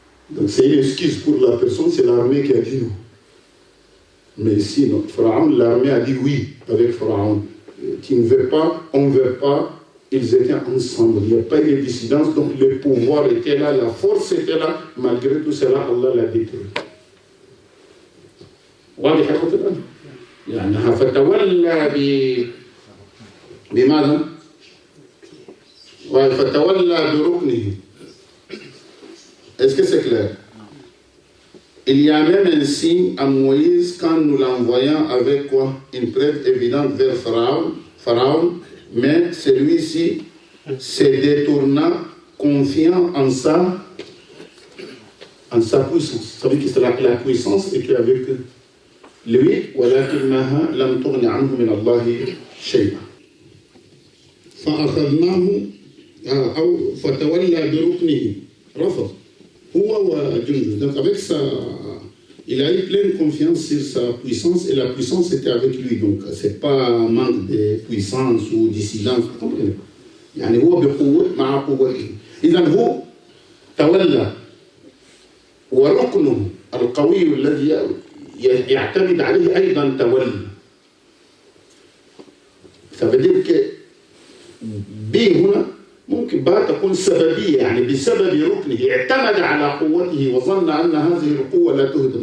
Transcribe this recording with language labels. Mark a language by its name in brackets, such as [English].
[French] Donc c'est une excuse pour la personne, c'est l'armée qui a dit non. Mais ici, non. Pharaon, l'armée a dit oui avec Pharaon. Tu ne veux pas, on ne veut pas. Ils étaient ensemble. Il n'y a pas eu de dissidence, donc le pouvoir était là, la force était là. Malgré tout cela, Allah l'a détruit. [Arabic] واضح يا اخوتي الان؟ يعني فتولى بماذا؟ فتولى بركنه. [French] Est-ce que c'est clair? Il y a même un signe à Moïse quand nous l'envoyons avec quoi? Une preuve évidente vers Pharaon, mais celui-ci se détourna confiant en sa puissance. Ça veut dire que la puissance était avec lui. [Arabic] ولكنها لم تغن عنه من الله شيئا. فأخذناه أو فتولى بركنه رفض. [French] Donc avec ça, il a eu pleine confiance sur sa puissance et la puissance était avec lui. Donc c'est pas un manque de puissance ou de silence. [Arabic] يعني هو بقوة مع قوته. إذا هو تولى وركنه القوي الذي يعتمد عليه أيضا تولى. [French] Ça veut dire que [Arabic] B هنا ممكن بقى تكون سببية يعني بسبب ركنه اعتمد على قوته وظن أن هذه القوة لا تهدم.